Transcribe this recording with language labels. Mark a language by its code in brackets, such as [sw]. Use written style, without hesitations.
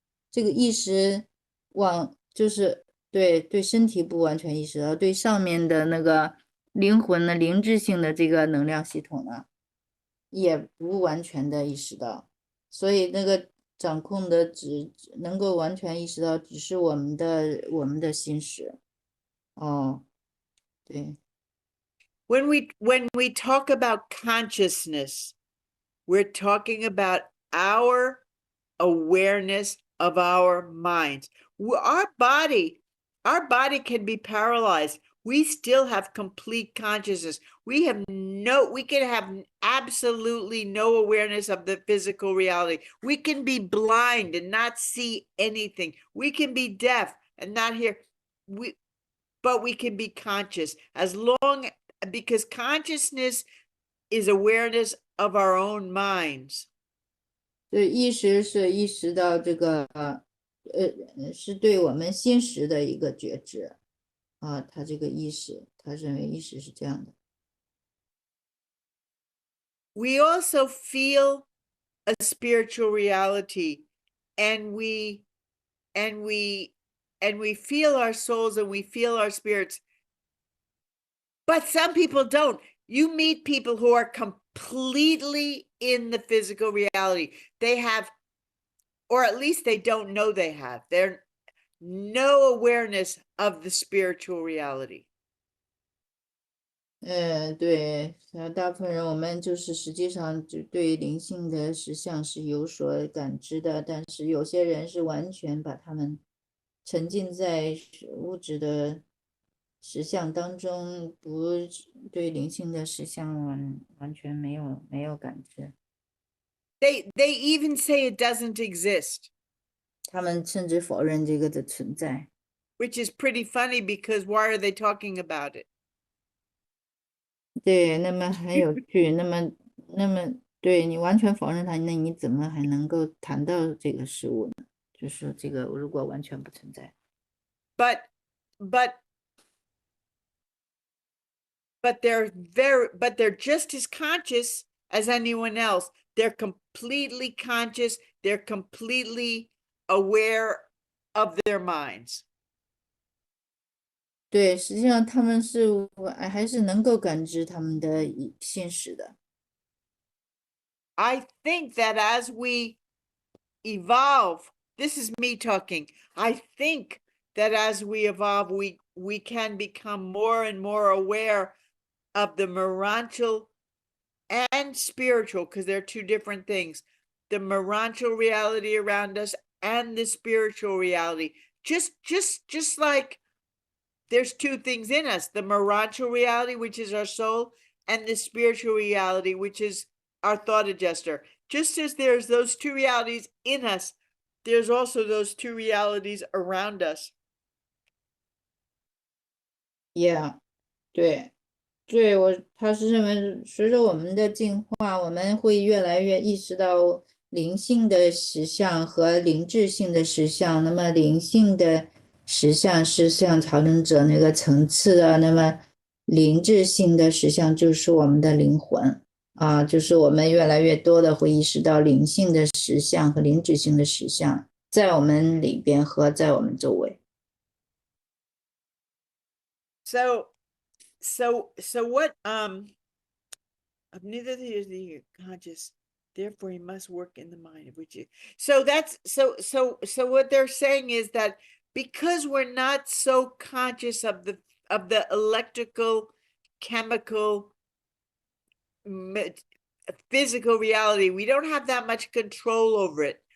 [zh] 这个意识就是对身体不完全意识到，对上面的那个灵魂的灵智性的这个能量系统呢，也不完全的意识到，所以那个掌控的只能够完全意识到，只是我们的心识。对。 [en] When we talk about consciousness, we're talking about our awareness of our minds. Our body can be paralyzed. We still have complete consciousness. We can have absolutely no awareness of the physical reality. We can be blind and not see anything. We can be deaf and not hear. But we can be conscious because consciousness is awareness of our own minds. [zh] 对，意识是意识到这个是对我们心识的一个觉知他这个意识，他认为意识是这样的。 [en] We also feel a spiritual reality, and we feel our souls and we feel our spirits. But some people don't. You meet people who are completely in the physical reality. They have, or at least they don't know they have. They're no awareness of the spiritual reality. [zh] 对，大部分人我们就是实际上就对灵性的实相是有所感知的，但是有些人是完全把他们沉浸在物质的实相当中，不对灵性的实相完全没有感知。 [en] They even say it doesn't exist. [zh] 他们甚至否认这个的存在。 [en] Which is pretty funny because why are they talking about it? [zh] 对，那么很有趣，那么对你完全否认它，那你怎么还能够谈到这个事物呢？就是这个如果完全不存在。 [en] But they're just as conscious as anyone else. They're completely conscious. They're completely aware of their minds. [zh] 对，实际上他们是还是能够感知他们的信使的。 [en] I think that as we evolve, this is me talking. I think that as we evolve, we can become more and more aware of the morantial and spiritual, because they're two different things. The morantial reality around us and the spiritual reality. Just like there's two things in us, the morantial reality, which is our soul, and the spiritual reality, which is our thought adjuster. Just as there's those two realities in us, there's also those two realities around us. [zh] Yeah，对，他是认为随着我们的进化，我们会越来越意识到灵性的实相和灵智性的实相。那么灵性的实相是像调整者那个层次的，那么灵智性的实相就是我们的灵魂啊，就是我们越来越多的会意识到灵性的实相和灵智性的实相在我们里边和在我们周围。 [en] So what of neither is the conscious, therefore he must work in the mind of which you. So that's so what they're saying is that because we're not so conscious of the electrical, chemical, physical reality, we don't have that much control over it.